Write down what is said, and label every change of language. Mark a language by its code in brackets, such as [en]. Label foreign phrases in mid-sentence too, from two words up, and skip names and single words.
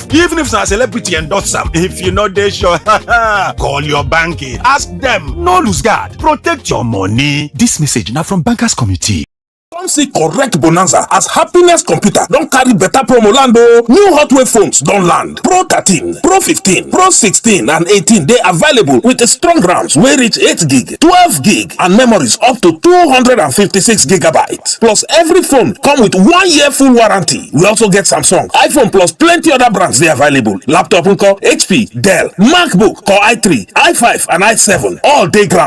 [pcm] Even if na celebrity endorse am, if you no dey sure, call your bank, ask dem. No lose guard, protect your money. This message now from Bankers Committee. Come see correct bonanza as Happiness Computer don carry better promo land o. New hotware phones don land. Pro 13, Pro 15, Pro 16 and 18 dey available with a strong RAMs wey reach 8 gig, 12 gig and memories up to 256 gigabytes. Plus every phone come with 1 year full warranty. We also get Samsung, iPhone plus plenty other brands dey available. Laptop nko HP, Dell, MacBook, Core i3, i5 and i7 all dey ground.